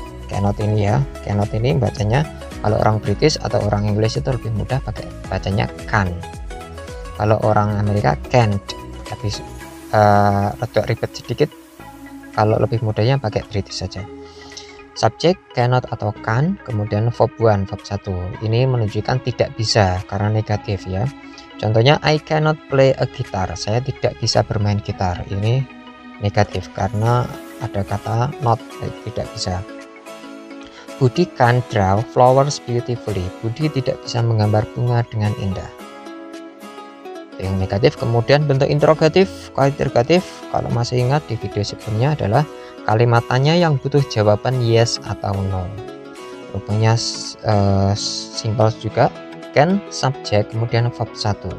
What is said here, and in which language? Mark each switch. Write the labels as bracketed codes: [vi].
[id] Cannot ini ya, cannot ini bacanya kalau orang British atau orang Inggris itu lebih mudah pakai bacanya can. Kalau orang Amerika can't, tapi rada ribet sedikit. Kalau lebih mudahnya pakai British saja. Subjek cannot atau can, kemudian verb 1, verb 1. Ini menunjukkan tidak bisa karena negatif ya. Contohnya [en] I cannot play a guitar. [id] Saya tidak bisa bermain gitar. Ini negatif karena ada kata not, tidak bisa. [en] Budi can draw flowers beautifully. [id] Budi tidak bisa menggambar bunga dengan indah. Yang negatif. Kemudian bentuk interrogatif, kualitatif, kalau masih ingat di video sebelumnya adalah kalimat tanya yang butuh jawaban yes atau no. Rupanya simpel juga, can subjek kemudian verb 1.